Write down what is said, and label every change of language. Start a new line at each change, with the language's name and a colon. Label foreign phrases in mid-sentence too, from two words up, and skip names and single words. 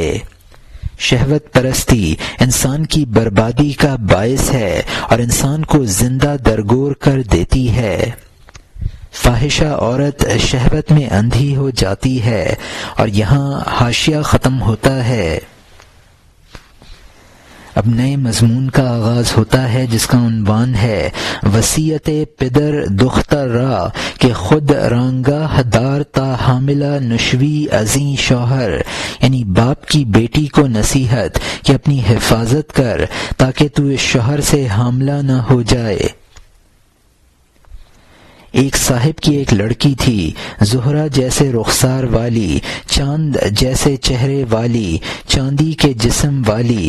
Urdu: شہوت پرستی انسان کی بربادی کا باعث ہے اور انسان کو زندہ درگور کر دیتی ہے۔ فاحشہ عورت شہوت میں اندھی ہو جاتی ہے۔ اور یہاں حاشیہ ختم ہوتا ہے۔ اب نئے مضمون کا آغاز ہوتا ہے جس کا عنوان ہے
Persian: وصیت پدر دختر را کہ خود رانگاہ دار تا حاملہ نشوی ازیں شوہر،
Urdu: یعنی باپ کی بیٹی کو نصیحت کہ اپنی حفاظت کر تاکہ تو اس شوہر سے حاملہ نہ ہو جائے۔ ایک صاحب کی ایک لڑکی تھی، زہرہ جیسے رخسار والی، چاند جیسے چہرے والی، چاندی کے جسم والی۔